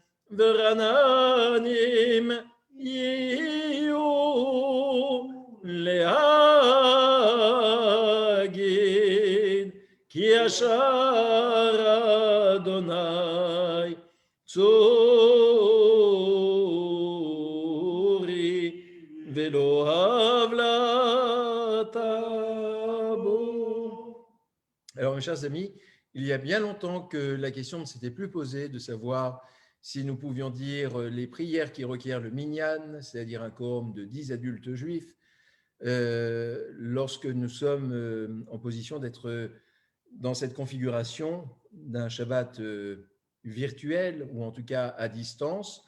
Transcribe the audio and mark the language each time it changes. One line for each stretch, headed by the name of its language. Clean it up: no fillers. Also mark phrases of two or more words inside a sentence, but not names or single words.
Hebrew: ורעננים יהיו להגיד כי ישר אדוני צורי ולא הבלתה בו.
French: Alors, mes chers amis, il y a bien longtemps que la question ne s'était plus posée de savoir si nous pouvions dire les prières qui requièrent le minyan, c'est-à-dire un quorum de 10 adultes juifs, lorsque nous sommes en position d'être dans cette configuration d'un Shabbat virtuel, ou en tout cas à distance.